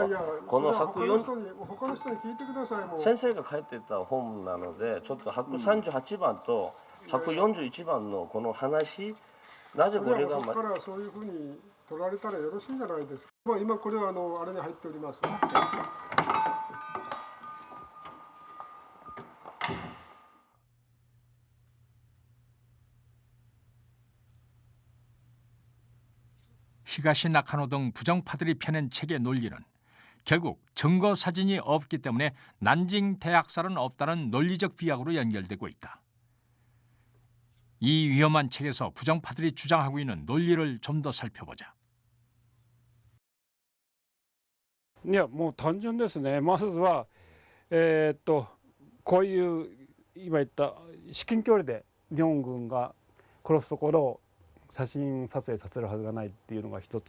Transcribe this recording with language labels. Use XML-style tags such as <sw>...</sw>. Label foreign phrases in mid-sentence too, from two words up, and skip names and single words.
<ja>いやいや、この他の人に聞いてください。もう先生が書いてた本なので、ちょっと138番と141番のこの話、なぜこれがそこからそういうふうに取られたらよろしいんじゃないですか。まあ今これはあれに入っております。</ja> <ko>히가시 나카노 등 부정파들이 펴낸 책의 논리는 결국 증거 사진이 없기 때문에 난징 대학살은 없다는 논리적 비약으로 연결되고 있다. 이 위험한 책에서 부정파들이 주장하고 있는 논리를 좀 더 살펴보자.</ko> <ja>いやもう単純ですね。まずはこういう今言った至近距離で日本軍が殺すところを写真撮影させるはずがないっていうのが一つ。</ja>